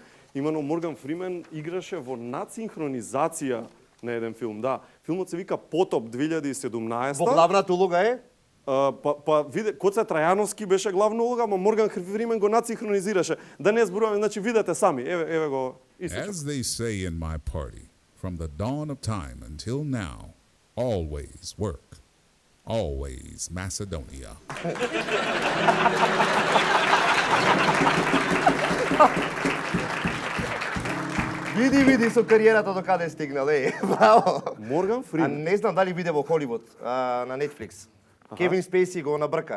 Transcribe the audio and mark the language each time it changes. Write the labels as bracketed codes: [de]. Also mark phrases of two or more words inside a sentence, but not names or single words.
[mk] Имено Морган Фримен играше во надсинхронизација на еден филм. Да, филмот се вика Потоп 2017. Во главната улога е? Виде, Коце Трајановски беше главна улога, ама Морган Фримен го надсинхронизираше. Да не зборуваме, значи видете сами. Еве го исечок. [en] As they say in my party, from the dawn of time until now, always work, always Macedonia. [mk] Види со кариерата до каде стигнал, браво. Морган А Фримен. не знам дали биде во Холивуд, на Netflix. Кевин Спейси го набрка.